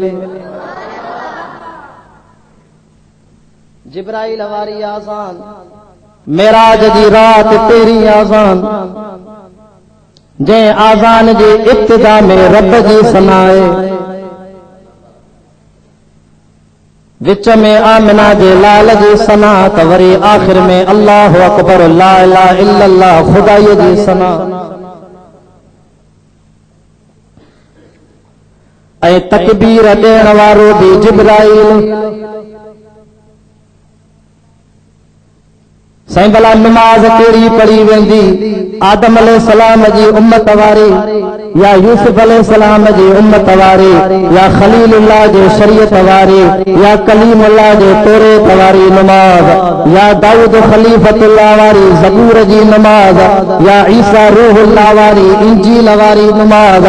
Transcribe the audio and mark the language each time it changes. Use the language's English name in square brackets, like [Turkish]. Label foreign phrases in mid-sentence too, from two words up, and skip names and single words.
[Sindhi] जिब्राईल वारी आज़ान, मेराज जी राति 13 आज़ान, जंहिं आज़ान जी इब्तिदा में रब जी सनाए, विच में आमिना जे लाल जी सना त वरी आख़िर में [Arabic] الله أكبر لا إله إلا الله [Sindhi] खुदाई जी सना। ऐं तकबीर ॾियण वारो बि जिब्राईल। साईं भला नमाज़ कहिड़ी पढ़ी वेंदी, आदम अलैहिस्सलाम जी उम्मत वारी या यूसुफ अलैहिस्सलाम जी उम्मत वारी या खलीलुल्लाह जे शरीयत वारी या कलीमुल्लाह जे तौरेत वारी नमाज या दाऊद खलीफतुल्लाह वारी ज़बूर जी नमाज या ईसा रूहुल्लाह वारी इंजील वारी नमाज।